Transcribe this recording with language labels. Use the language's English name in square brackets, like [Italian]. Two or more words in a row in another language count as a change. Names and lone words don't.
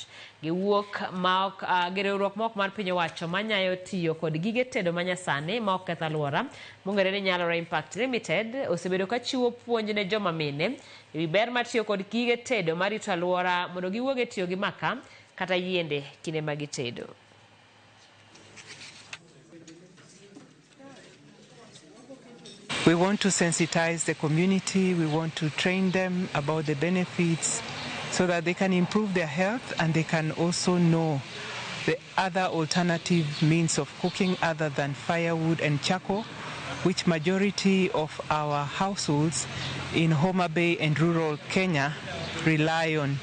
[Luo (Kenya and Tanzania)] Giwuok gi riwruok ma ok mar piny owacho manyayo tiyo kod gige tedo manyasani ma ok ketho aluora mong'ere ni Nyalore Impact Limited osebedo ka chiwo puonj ne joma mine ewi ber mar tiyo kod gige tedo marito aluora mondo giwuog e tiyo gi makaa kata yiende kinde ma gitedo. [English] We want to sensitize the community, we want to train them about the benefits so that they can improve their health and they can also know the other alternative means of cooking other than firewood and charcoal, which majority of our households in Homabay and rural Kenya rely on.